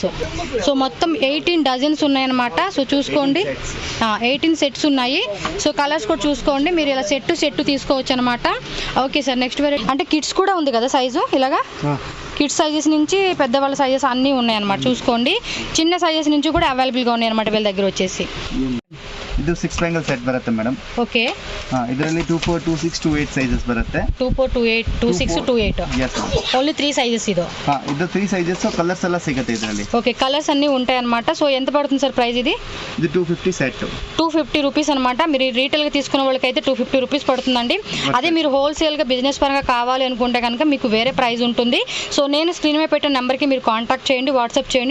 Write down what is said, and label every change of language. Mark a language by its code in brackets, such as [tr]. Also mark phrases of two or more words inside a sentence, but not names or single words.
[te] సో మొత్తం 18 డజన్స్ ఉన్నాయన్నమాట. సో చూసుకోండి, 18 సెట్స్ ఉన్నాయి. సో కలర్స్ కూడా చూసుకోండి, మీరు ఇలా సెట్ తీసుకోవచ్చు అనమాట. [en] okay sir. [te] నెక్స్ట్ వెరైటీ అంటే కిడ్స్ కూడా ఉంది కదా సైజు, ఇలాగా [en] kids sizes [te] నుంచి పెద్దవాళ్ళ సైజెస్ అన్నీ ఉన్నాయన్నమాట. చూసుకోండి, చిన్న సైజెస్ నుంచి కూడా అవైలబుల్గా ఉన్నాయి అనమాట వీళ్ళ దగ్గర వచ్చేసి. [kn] ಇದು 6 [en] bangle set [kn] ಬರುತ್ತೆ ಮೇಡಮ್. ಓಕೆ. ಇದರಲ್ಲಿ 24, 26, 28 ಸೈಜಸ್ ಬರುತ್ತೆ. 24, 28, 26, 28. [en] yes [te] ఓన్లీ 3 సైజెస్ ఇది. [kn] ಇದು 3 ಸೈಜಸ್ కలర్స్ ಎಲ್ಲ ಸಿಗುತ್ತೆ ಇದರಲ್ಲಿ. [te] ఓకే, కలర్స్ అన్నీ ఉంటాయి అనమాట. సో ఎంత పడుతుంది సార్ ప్రైస్ ఇది? ఇది 250 సెట్. 250 రూపీస్ అనమాట. మీరు రీటైల్గా తీసుకునే వాళ్ళకైతే 250 రూపీస్ పడుతుందండి. అదే మీరు హోల్సేల్గా బిజినెస్ పరంగా కావాలి అనుకుంటే కనుక మీకు వేరే ప్రైస్ ఉంటుంది. సో నేను స్క్రీన్ మీద పెట్టిన నెంబర్కి మీరు కాంటాక్ట్ చేయండి, వాట్సాప్ చేయండి.